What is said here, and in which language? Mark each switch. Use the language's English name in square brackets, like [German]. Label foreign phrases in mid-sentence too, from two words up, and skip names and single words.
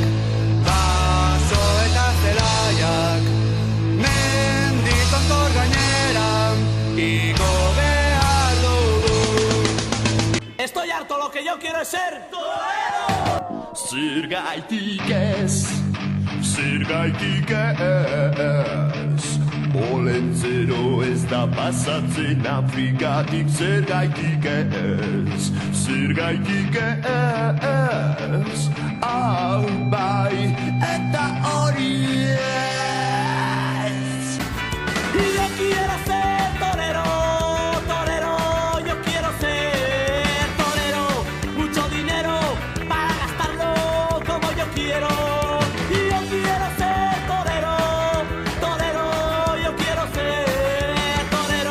[Basque] baso eta zelaiak, menditontor gainera, igo behar dugu. [Spanish] Estoy harto, lo que yo quiero es ser torero. [Basque] Zergaitik ez, Olentzero ez da pasatzen Afrikatik, zergaitik ez, hau bai eta hori ez. [Spanish] Yo quiero ser torero, torero, yo quiero ser torero. Mucho dinero para gastarlo como yo quiero. Yo quiero ser torero, torero, yo quiero ser torero.